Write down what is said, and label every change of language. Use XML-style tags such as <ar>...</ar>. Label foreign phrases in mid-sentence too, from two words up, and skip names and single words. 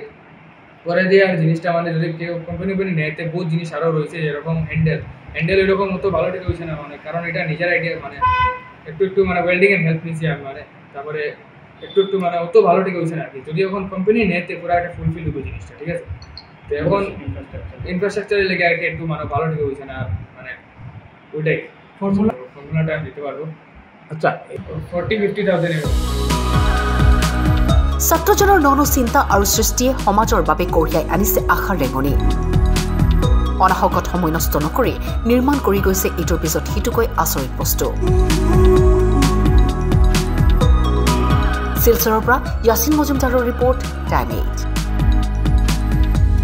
<syl>পরে দিয়ে আর জিনিসটা মানে যদি কেউ কোম্পানি নেতে বহুত জিনিস আরও রয়েছে যেরকম হ্যান্ডেল এরকম মতো ভালো ঠিক হয়েছে না মানে কারণ এটা নিজের আইডিয়া মানে একটু মানে ওয়েল্ডিংয়ের হেল্প নিয়েছি আমি মানে তারপরে একটু মানে অত ভালো ঠিক হয়েছে না আর কি যদি এখন কোম্পানি নেতে পুরো একটা ফুলফিল হবে জিনিসটা ঠিক আছে তো এখন ইনফ্রাস্ট্রাকচারের লেগে আর কি একটু মানে ভালো ঠিক হয়েছে না মানে ওইটাই ফর্মুলাটা আমি দিতে পারবো আচ্ছা 40-50,000</syl> <as>ছাত্ৰজনৰ ননো চিন্তা আৰু সৃষ্টিয়ে সমাজৰ বাবে কঢ়িয়াই আনিছে আশাৰ ৰেঙনি অনাহকত সময় নষ্ট নকৰি নিৰ্মাণ কৰি গৈছে ইটোৰ পিছত সিটোকৈ আচৰিত বস্তু শিলচৰৰ পৰা ইয়াছিন মজুমদাৰৰ</as> <en>report time</en> <as>8</as>